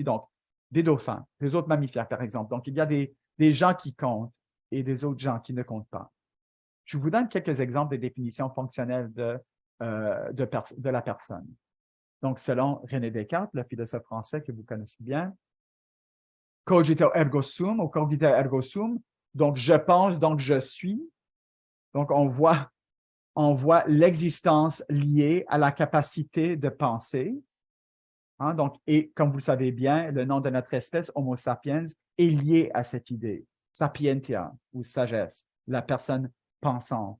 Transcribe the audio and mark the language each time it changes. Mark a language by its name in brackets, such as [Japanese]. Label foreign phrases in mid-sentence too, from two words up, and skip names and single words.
[French] Donc, des dauphins, des autres mammifères, par exemple. Donc, il y a des gens qui comptent et des autres gens qui ne comptent pas. Je vous donne quelques exemples des définitions fonctionnelles de la personne. Donc, selon René Descartes, le philosophe français que vous connaissez bien, [Latin] cogito ergo sum ou cogito ergo sum, [French] donc je pense, donc je suis. Donc, on voit l'existence liée à la capacité de penser. Hein, donc, et comme vous le savez bien, le nom de notre espèce, Homo sapiens, est lié à cette idée, sapientia ou sagesse, la personne pensante.